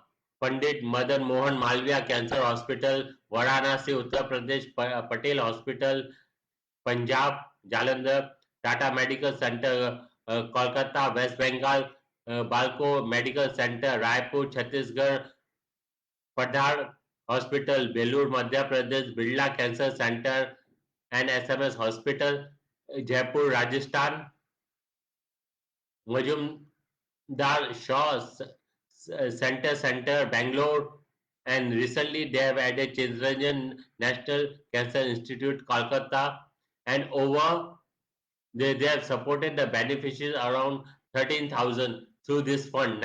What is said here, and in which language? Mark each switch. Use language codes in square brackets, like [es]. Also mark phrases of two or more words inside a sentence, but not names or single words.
[en] Pandit Madan Mohan Malviya Cancer Hospital, Varanasi, Uttar Pradesh, Patel Hospital, Punjab, Jalandhar, Tata Medical Center, Kolkata, West Bengal, Balco Medical Center, Raipur, Chhattisgarh, Padhar Hospital, Belur, Madhya Pradesh, Birla Cancer Center, and SMS Hospital, Jaipur, Rajasthan, Majumdar Shaw Center, Bangalore, and recently they have added Chindrajan National Cancer Institute, Kolkata, and over they have supported the beneficiaries around 13,000 through this fund.